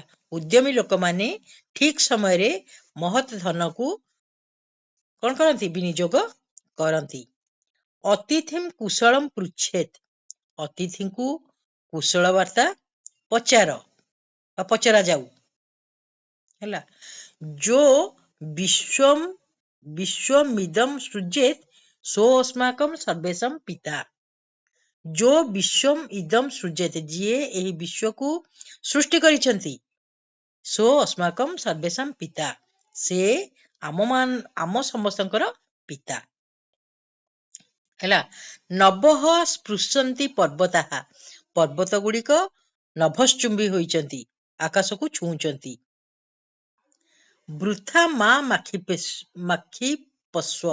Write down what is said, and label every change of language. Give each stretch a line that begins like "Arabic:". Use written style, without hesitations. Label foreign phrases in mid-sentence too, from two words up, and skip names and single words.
Odia: ଉଦ୍ୟମୀ ଲୋକମାନେ ଠିକ ସମୟରେ ମହତ୍ ଧନକୁ କଣ କରନ୍ତି? ବିନିଯୋଗ କରନ୍ତି।
Sanskrit: ଅତିଥିମ୍ କୁଶଳମ୍ ପୃଚ୍ଛେତ୍।
Odia: ଅତିଥିଙ୍କୁ କୁଶଳ ବାର୍ତ୍ତା ପଚାର ବା ପଚରା ଯାଉ। ହେଲା।
Sanskrit: जो विश्वम विश्वमिदं सृजेत सो अस्माकं सर्वेशम पिता। जो विश्वम इदम सृजेत,
Odia: ଯିଏ ଏହି ବିଶ୍ୱକୁ ସୃଷ୍ଟି କରିଛନ୍ତି,
Sanskrit: ସୋ अस्माकं सर्वेशम
Odia: ପିତା, ସେ ଆମ ସମସ୍ତଙ୍କର ପିତା। ହେଲା।
Sanskrit: ନଭଃ ସ୍ପୃଶନ୍ତି ପର୍ବତାଃ।
Odia: ପର୍ବତ ଗୁଡ଼ିକ ନଭଶ୍ଚୁମ୍ବୀ ହୋଇଛନ୍ତି, ଆକାଶକୁ ଛୁଉଁଛନ୍ତି।
Sanskrit: ବୃଥା ମା ମାଖି ପସ୍ୱ।